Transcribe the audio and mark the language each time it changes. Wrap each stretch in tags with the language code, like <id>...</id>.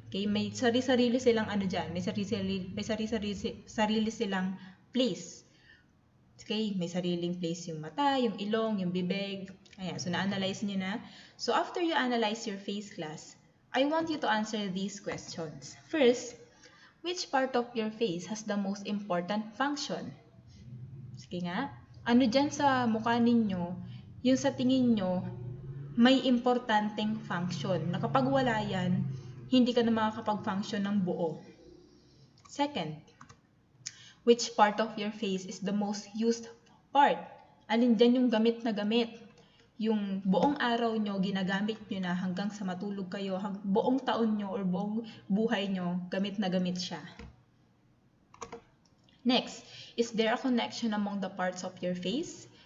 <tl>Okay, may sarili-sarili silang ano dyan, may sarili silang place. Okay, may sariling place yung mata, yung ilong, yung bibig. Ayan, so na-analyze nyo na.</tl> <en>So after you analyze your face, class, I want you to answer these questions. First, which part of your face has the most important function?</en> <tl>Sige nga, ano dyan sa mukha ninyo, yung sa tingin nyo, may importanteng function, na kapag wala yan, hindi ka na makakapag-function ng buo.</tl> <en>Second, which part of your face is the most used part?</en> <tl>Alin dyan yung gamit na gamit? Yung buong araw nyo, ginagamit nyo na hanggang sa matulog kayo, buong taon nyo or buong buhay nyo, gamit na gamit siya.</tl> <en>Next, is there a connection among the parts of your face?</en>